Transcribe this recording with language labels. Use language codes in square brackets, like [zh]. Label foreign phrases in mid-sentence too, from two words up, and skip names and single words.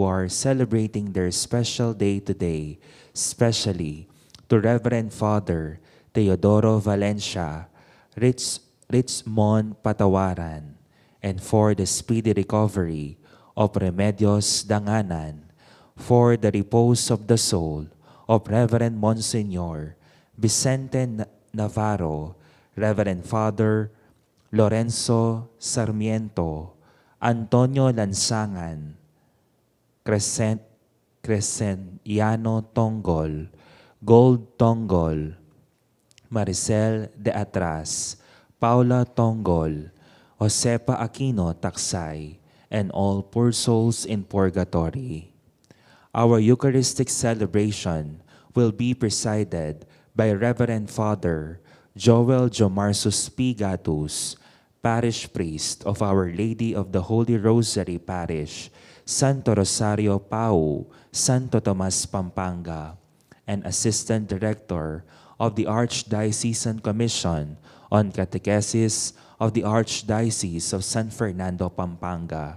[en] are celebrating their special day today, especially to Reverend Father Teodoro Valencia, Richmond Patawaran, and for the speedy recovery of Remedios Danganan, for the repose of the soul of Reverend Monsignor Vicente Navarro, Reverend Father Lorenzo Sarmiento, Antonio Lansangan, Crescentiano Tongol, Gold Tongol, Maricel de Atras, Paula Tongol, Josepa Aquino Taksay, and all poor souls in purgatory. Our Eucharistic celebration will be presided by Reverend Father Joel Jomarsus P. Gatus, Parish Priest of Our Lady of the Holy Rosary Parish, Santo Rosario Pau, Santo Tomas Pampanga, and Assistant Director of the Archdiocesan Commission on Catechesis of the Archdiocese of San Fernando, Pampanga.